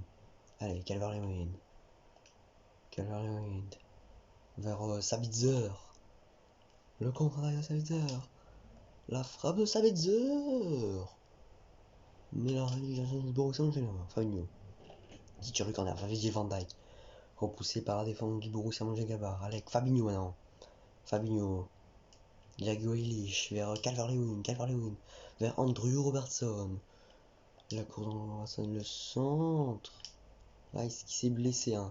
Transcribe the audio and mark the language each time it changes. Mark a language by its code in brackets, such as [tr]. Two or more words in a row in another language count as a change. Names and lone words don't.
[fr] Allez, Calvert-Lewin. Vers Sabitzer. Le contre-attaque de Sabitzer. La frappe de Sabitzer. Mais la réalisation du Borussia Mönchengladbach. Fabinho. Qui tire le corner. Virgil van Dijk. Repoussé par la défense du Borussia Mönchengladbach. Avec Fabinho maintenant. Fabinho. Jack Grealish vers Calvert-Lewin. Vers Andrew Robertson. La course d'Andrew Robertson. Le centre. Rice qui s'est blessé.